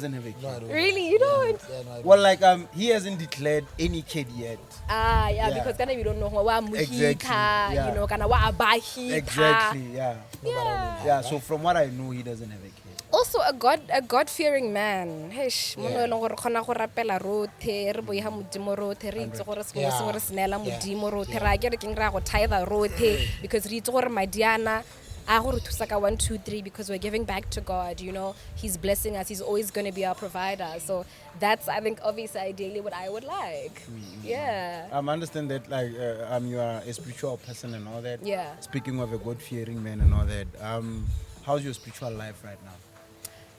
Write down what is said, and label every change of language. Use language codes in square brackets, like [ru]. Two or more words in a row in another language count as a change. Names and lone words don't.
[en] doesn't have a kid. No, I don't. Really, you don't? Yeah, no, I don't. Well, like, he hasn't declared any kid yet. Yeah, Yeah. because kind of you don't know wa Exactly, muhika, yeah. you know, kind of wa abahika. Exactly, yeah. Yeah. Yeah, so from what I know, he doesn't have a kid. Also a God-fearing man. Hesh, mono eleng gore khona go rapela rothe, re boiha modimo rothe, re itse gore sengwe le sengwe re senela modimo rothe, ra ke re keng ra go tithe rothe because re itse gore madiana a go re thusa ka 1 2 3 because we're giving back to God, you know. He's blessing us. He's always going to be our provider. So that's, I think, obviously ideally what I would like. Yeah. I understand that, like, you are a spiritual person and all that. Yeah. Speaking of a God-fearing man and all that, how's your spiritual life right now?